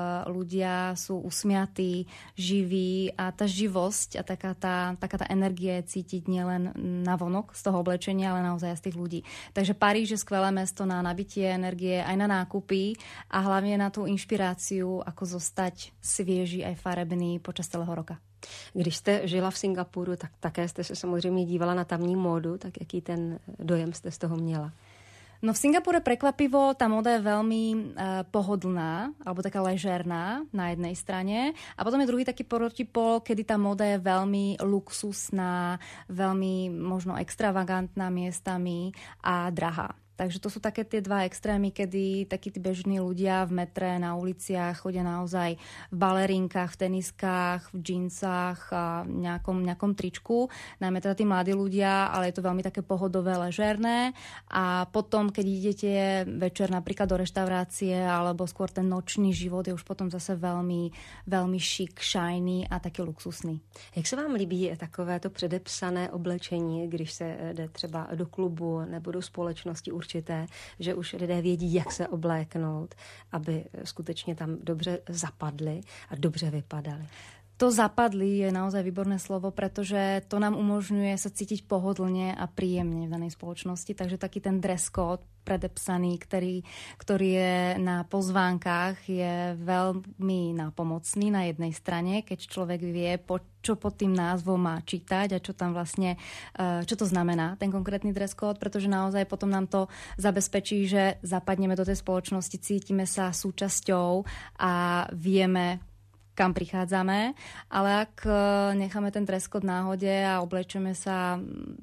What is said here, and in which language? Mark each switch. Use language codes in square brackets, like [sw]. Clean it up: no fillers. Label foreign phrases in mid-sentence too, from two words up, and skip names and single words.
[sk] Ľudia sú usmiatí, živí a tá živosť a taká tá energie cítiť nielen navonok z toho oblečenia, ale naozaj z tých ľudí. Takže Paríž je skvelé mesto na nabitie energie, aj na nákupy a hlavne na tú inšpiráciu, ako zostať svieži aj farebný počas celého roka. [cs] Když jste žila v Singapuru, tak také jste se samozřejmě dívala na tamní módu, tak jaký ten dojem jste z toho měla? [sk] No v Singapure prekvapivo tá moda je veľmi pohodlná, alebo taká ležérna na jednej strane. A potom je druhý taký protipol, kedy tá moda je veľmi luxusná, veľmi možno extravagantná miestami a drahá. Takže to sú také tie dva extrémy, kedy takí tí bežní ľudia v metre, na uliciach chodia naozaj v balerinkách, v teniskách, v džínsach a nejakom tričku. Najmä teda tí mladí ľudia, ale je to veľmi také pohodové, ležérne. A potom, keď idete večer napríklad do reštaurácie alebo skôr ten nočný život je už potom zase veľmi, veľmi šik, shiny a taký luxusný. [cs] Jak se vám líbí takovéto předepsané oblečení, když se jde třeba do klubu nebo do společnosti určité, že už lidé vědí, jak se obléknout, aby skutečně tam dobře zapadli a dobře vypadali? [sk] To zapadli je naozaj výborné slovo, pretože to nám umožňuje sa cítiť pohodlne a príjemne v danej spoločnosti. Takže taký ten [en] dress code [sk] predepsaný, ktorý je na pozvánkach, je veľmi nápomocný na jednej strane, keď človek vie, čo pod tým názvom má čítať a čo tam vlastne, čo to znamená, ten konkrétny [en] dress code, [sk] pretože naozaj potom nám to zabezpečí, že zapadneme do tej spoločnosti, cítime sa súčasťou a vieme, kam prichádzame, ale ak necháme ten [en] dress code [sk] náhode a oblečeme sa